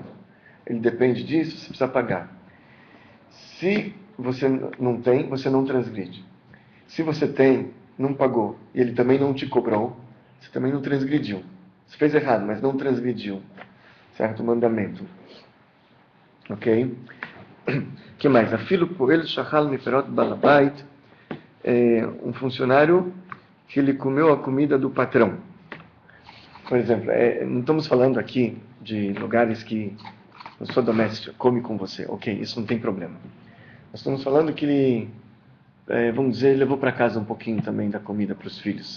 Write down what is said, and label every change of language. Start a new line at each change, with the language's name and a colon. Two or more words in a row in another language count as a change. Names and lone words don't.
Portuguese: Ele depende disso, você precisa pagar. Se você não tem, você não transgride. Se você tem, não pagou, e ele também não te cobrou, você também não transgrediu. Você fez errado, mas não transgrediu. Certo? Mandamento. Ok? Que mais?
Hebrew: אפילו פועל שאכל מפירות בעל הבית.
Portuguese: Um funcionário que ele comeu a comida do patrão. Por exemplo, não estamos falando aqui de lugares que a sua doméstica come com você. Ok, isso não tem problema. Nós estamos falando que ele, vamos dizer, ele levou para casa um pouquinho também da comida para os filhos.